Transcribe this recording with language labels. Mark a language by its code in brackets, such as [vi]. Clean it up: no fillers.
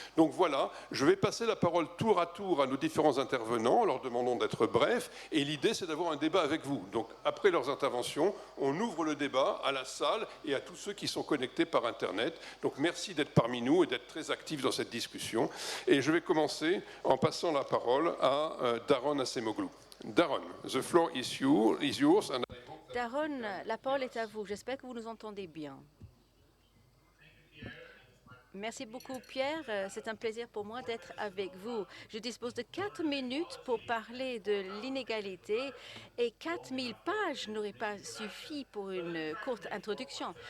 [fr] Donc voilà, je vais passer la parole tour à tour à nos différents intervenants, en leur demandant d'être brefs. Et l'idée, c'est d'avoir un débat avec vous. Donc après leurs interventions, on ouvre le débat à la salle et à tous ceux qui sont connectés par Internet. Donc merci d'être parmi nous et d'être très actifs dans cette discussion. Et je vais commencer commencer en passant la parole à Daron Acemoglu. [en] Daron, the floor is yours. [fr] Daron, la parole est à vous. J'espère que vous nous entendez bien. Merci beaucoup, Pierre. C'est un plaisir pour moi d'être avec vous. Je dispose de 4 minutes pour parler de l'inégalité et 4000 pages n'auraient pas suffi pour une courte introduction.